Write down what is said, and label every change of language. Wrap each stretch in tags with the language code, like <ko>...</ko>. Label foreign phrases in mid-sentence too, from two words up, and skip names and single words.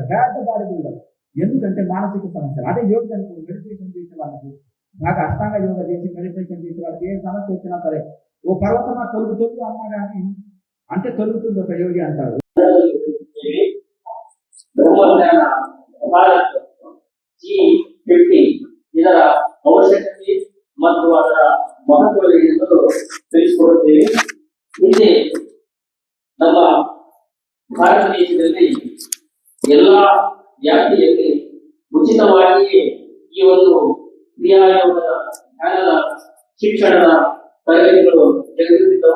<te>పెద్ద బాడీ బిల్డర్. ఎందుకంటే మానసిక సమస్యలు. అదే యోగానికి మెడిటేషన్ చేసే వాళ్ళకి, నాకు అష్టాంగ యోగా చేసి మెడిటేషన్ చేసే వాళ్ళకి ఏ సమస్య వచ్చినా సరే ఓ పర్వతమా తొలుగు అన్నా కానీ అంటే తొలుగుతుంది ఒక యోగి అంటారు.</te> <kn>ಭಾರತ್ G50 ಇದರ ಅವಶ್ಯಕತೆ ಮತ್ತು ಅದರ ಮಹತ್ವವೇನೆಂದು ತಿಳಿಸಿಕೊಡುತ್ತೇವೆ. ಇಲ್ಲಿ ನಮ್ಮ ಭಾರತ ದೇಶದಲ್ಲಿ ಎಲ್ಲಾ ವ್ಯಾಪ್ತಿಯಲ್ಲಿ ಉಚಿತವಾಗಿ ಈ ಒಂದು ಕ್ರಿಯಾಯೋಗದ ಜ್ಞಾನದ ಶಿಕ್ಷಣದ ತರಗತಿಗಳು ಜರುಗುತ್ತಿದ್ದವು.</kn>